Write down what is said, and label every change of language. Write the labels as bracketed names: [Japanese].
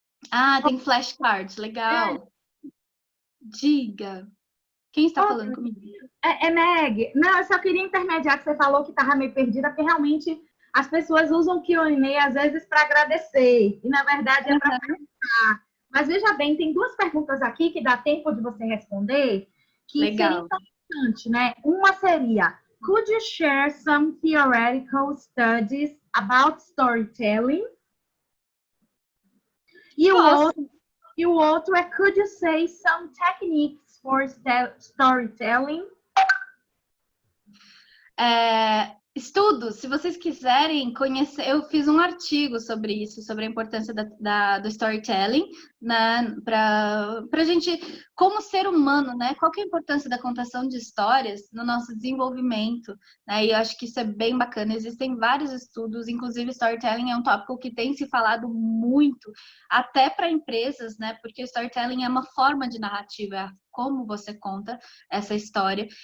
[Portuguese] Ah, tem flashcards, legal. Diga. Quem está falando comigo? Meg. Não, eu só queria intermediar que você falou que estava meio perdida, porque realmente as pessoas usam o Q&A às vezes para agradecer, e na verdade é para perguntar. Mas veja bem, tem duas perguntas aqui que dá tempo de você responder, que Legal. seria interessante, né? Uma seria, [English] could you share some theoretical studies about storytelling? [Portuguese] E o outro é, [English] could you say some techniques for storytelling? [Portuguese] Estudos, se vocês quiserem conhecer, eu fiz um artigo sobre isso, sobre a importância do storytelling, né, para a gente, como ser humano, né, qual que é a importância da contação de histórias no nosso desenvolvimento, né, e eu acho que isso é bem bacana, existem vários estudos, inclusive storytelling é um tópico que tem se falado muito, até para empresas, né, porque storytelling é uma forma de narrativa, é como você conta essa história.